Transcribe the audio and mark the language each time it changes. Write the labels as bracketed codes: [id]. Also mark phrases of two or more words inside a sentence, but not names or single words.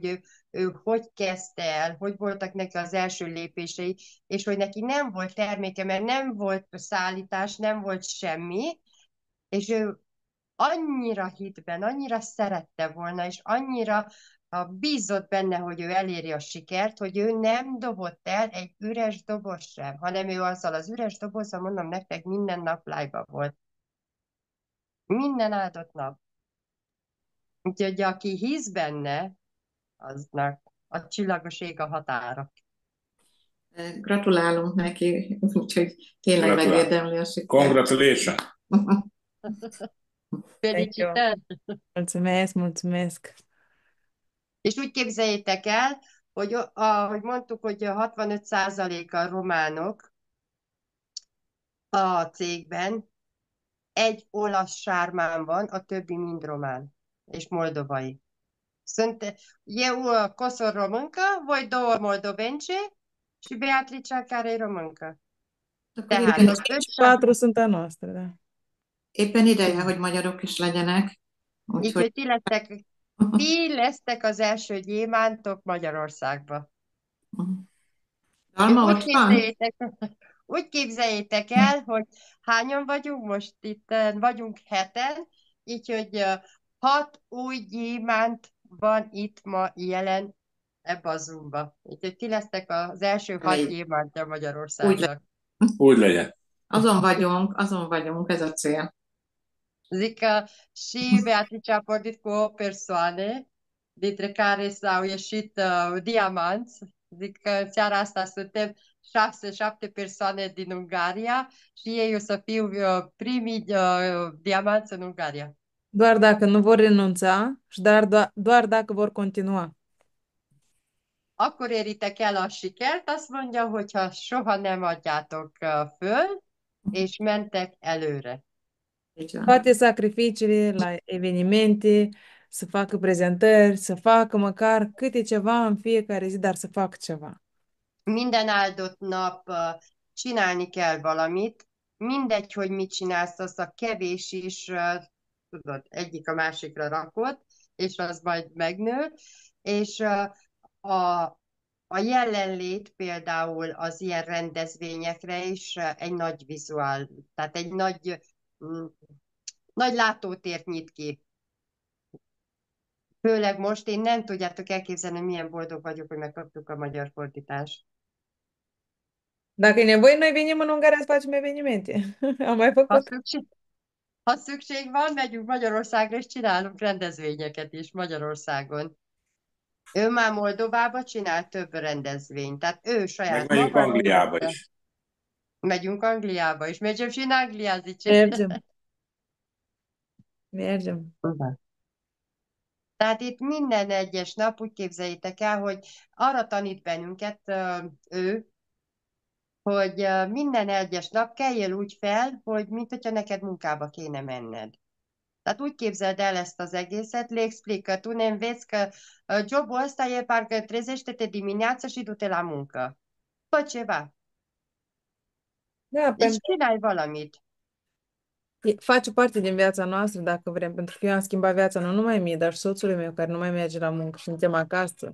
[hu] ő hogy kezdte el, hogy voltak neki az első lépései, és hogy neki nem volt terméke, mert nem volt szállítás, nem volt semmi, és ő annyira hitt benne, annyira szerette volna, és annyira bízott benne, hogy ő eléri a sikert, hogy ő nem dobott el egy üres doboz sem, hanem ő azzal az üres dobozzal, mondom nektek, minden nap live volt. Minden áldott nap. Úgyhogy aki hisz benne, aznak a csillagos ég a határa. Gratulálunk neki, úgyhogy tényleg Gratulál. megérdemli a sikert. [en] Congratulations! Thank you. [ro] Felicitări! Mulțumesc, mulțumesc. [hu] És úgy képzeljétek el, hogy ahogy mondtuk, hogy 65%-a románok a cégben, egy olasz sármán van, a többi mind román és moldovai. [ro] Sunt eu Kosor româncă, voi două moldovence și Beatrice care e româncă. [hu] Akkor Tehát éppen, az öt [ro] Patru sunt a noastră, da. [hu] éppen ideje, hogy magyarok is legyenek. így, Úgyhogy hogy ti lesztek az első gyémántok Magyarországba. Dalma Úgy ott van? úgy képzeljétek el, hogy hányan vagyunk most itt? Vagyunk 7-en, így hogy 6 új gyémánt van itt ma jelen ebbe a Zoomba. Úgyhogy ti lesztek az első 6 gyémántja Magyarországnak. Úgy legyen. Azon vagyunk, ez a cél. [ro] Zic că și Beatrice a pornit cu 8 persoane, dintre care s-au ieșit diamanți. Zic că în seara asta suntem 6-7 persoane din Ungaria și ei o să fiu primii diamanți în Ungaria. Doar dacă nu vor renunța și doar dacă vor continua. [hu] Akkor éritek el a sikert, azt mondja, hogyha soha nem adjátok föl, és mentek előre. Így van. [ro] Toate sacrificiile la evenimente, să facă prezentări, să facă măcar câte ceva în fiecare zi, dar să facă ceva. [hu] Minden áldott nap csinálni kell valamit, mindegy, hogy mit csinálsz, azt a kevés is, tudod, egyik a másikra rakod, és az majd megnő, és a jelenlét például az ilyen rendezvényekre is egy nagy vizuál, tehát egy nagy látótért nyit ki. Főleg most én nem tudjátok elképzelni, milyen boldog vagyok, hogy megkaptuk a magyar fordítást. [ro] Dacă e nevoie, noi venim în Ungaria să facem evenimente. Am mai [hu] Ha [ro] făcut. [hu] szükség van, megyünk Magyarországra, és csinálunk rendezvényeket is Magyarországon. Ő már Moldovába csinál több rendezvényt, tehát ő saját Megmegyünk maga Angliába rendezte. is. Megyünk Angliába is. [ro] Mergem și în Anglia, zice. Mergem. Mergem. [hu] Tehát itt minden egyes nap úgy képzeljétek el, hogy arra tanít bennünket ő, hogy minden egyes nap kelljél úgy fel, hogy mint hogyha neked munkába kéne menned. Tehát úgy képzeld el ezt az egészet, [ro] le explică, tu ne înveți că jobul ăsta e parcă trezește-te dimineața și du-te la muncă. Fă ceva. Da, [hu] Deci csinai valamit. [ro] face parte din viața noastră, dacă vrem, pentru că eu am schimbat viața nu numai mie, dar și soțului meu, care nu mai merge la muncă și suntem acasă.